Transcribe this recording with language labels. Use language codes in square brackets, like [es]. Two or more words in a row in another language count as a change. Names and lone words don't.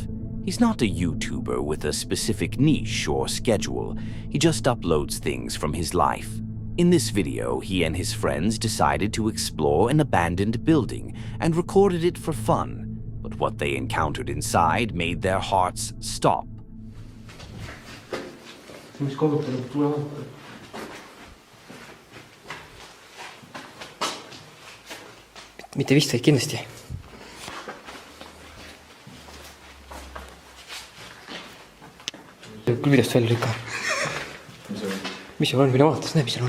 [en] He's not a YouTuber with a specific niche or schedule. He just uploads things from his life. In this video, he and his friends decided to explore an abandoned building and recorded it for fun. But what they encountered inside made their hearts stop. [et] Mitte vist, vaid kindlasti. Küll videost välja lükka. Mis seal on, mine vaatas, näe, mis seal on.